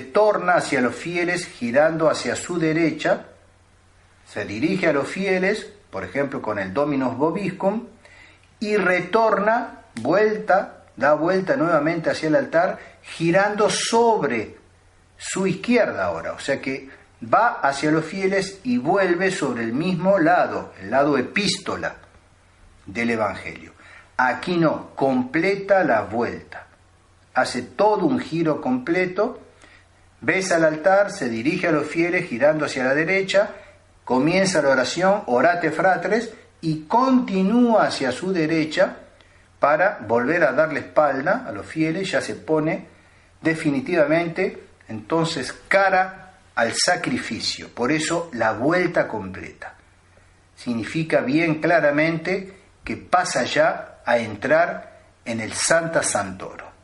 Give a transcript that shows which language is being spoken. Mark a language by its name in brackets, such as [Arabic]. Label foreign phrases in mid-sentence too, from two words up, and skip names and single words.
[Spanish] torna hacia los fieles girando hacia su derecha, se dirige a los fieles, por ejemplo con el [Latin] Dominus Vobiscum, [Spanish] y retorna, da vuelta nuevamente hacia el altar, girando sobre su izquierda ahora, o sea que va hacia los fieles y vuelve sobre el mismo lado, el lado epístola del Evangelio. Aquí no, completa la vuelta, hace todo un giro completo, besa el altar, se dirige a los fieles girando hacia la derecha, comienza la oración, [Latin] orate fratres, [Spanish] y continúa hacia su derecha para volver a darle espalda a los fieles, ya se pone definitivamente entonces cara al sacrificio. Por eso la vuelta completa significa bien claramente que pasa ya a entrar en el [Latin] Sancta Sanctorum.